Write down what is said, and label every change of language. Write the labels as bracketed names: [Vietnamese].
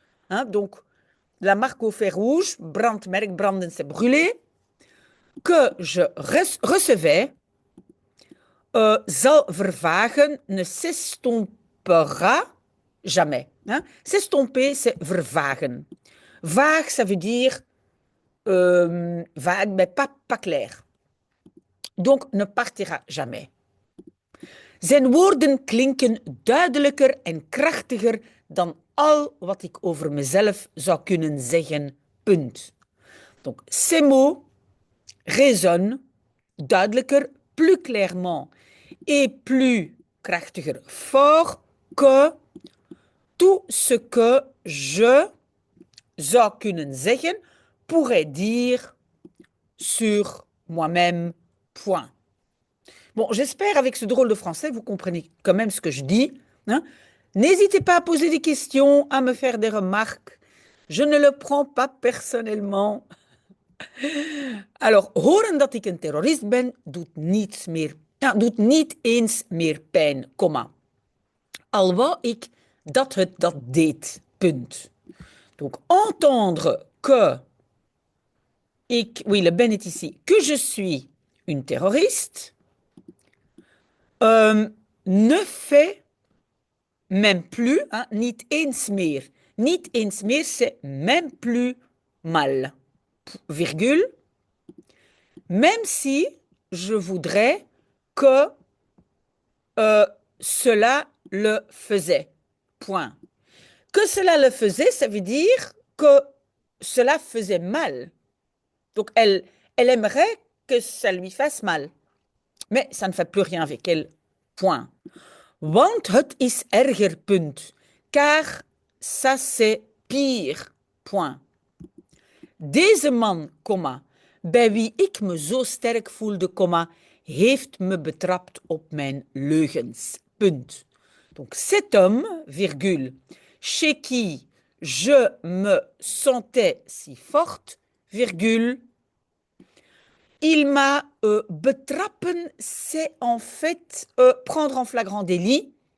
[French] Hein, donc, la marque au fer rouge, brandmerk, branden, c'est brûlé, que je recevais, [Dutch] zal vervagen, [French] ne s'estompera jamais. Hein. S'estomper, c'est vervagen. Vague, ça veut dire vague, mais pas clair. Donc, ne partira jamais. [Dutch] Zijn woorden klinken duidelijker en krachtiger dan al wat ik over mezelf zou kunnen zeggen. Punt. [French] Donc, ces mots résonnent duidelijker, plus clairement et plus krachtiger, fort que tout ce que je [Dutch] zou kunnen zeggen, [French] pourrait dire sur moi-même, point. Bon, j'espère avec ce drôle de français, vous comprenez quand même ce que je dis. Hein? N'hésitez pas à poser des questions, à me faire des remarques. Je ne le prends pas personnellement. [Dutch] Alors, horen dat ik een terrorist ben, doet niet eens meer pijn, comma. Al wou ik dat het dat deed, punt. [French] Donc, entendre que, oui, le ben est ici, que je suis une terroriste, ne fait même plus, hein, [Dutch] niet eens meer. Niet eens meer, [French] c'est même plus mal. Virgule. Même si je voudrais que cela le faisait. Point. Que cela le faisait, ça veut dire que cela faisait mal. Donc, elle aimerait que ça lui fasse mal. Mais ça ne fait plus rien avec elle. Point. [Dutch] Want het is erger, punt. [French] Car ça c'est pire. Point. [Dutch] Deze man, comma, bij wie ik me zo sterk voelde, comma, heeft me betrapt op mijn leugens. Punt. [French] Donc cet homme, virgule, chez qui je me sentais si forte, virgule, il m'a betrappen, c'est en fait prendre en flagrant délit.